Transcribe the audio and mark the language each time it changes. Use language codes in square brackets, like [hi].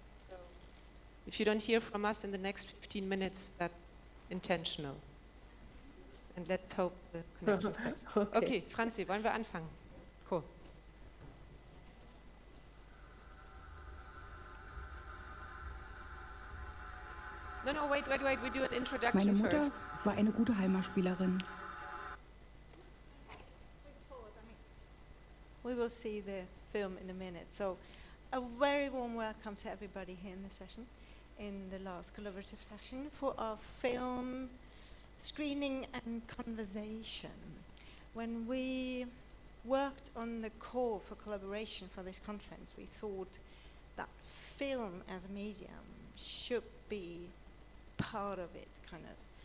[en] So if you don't hear from us in the next 15 minutes, that's intentional. And let's hope the connection stays. [de] Okay, Franzi, wollen wir anfangen? [en] Cool. No, wait, we do an introduction [de] Meine Mutter [en] first. [de] war eine gute Heimatspielerin. [en] We will see the film in a minute. So, a very warm welcome to everybody here in the session, in the last collaborative session for our film screening and conversation. When we worked on the call for collaboration for this conference, we thought that film as a medium should be part of it, kind of.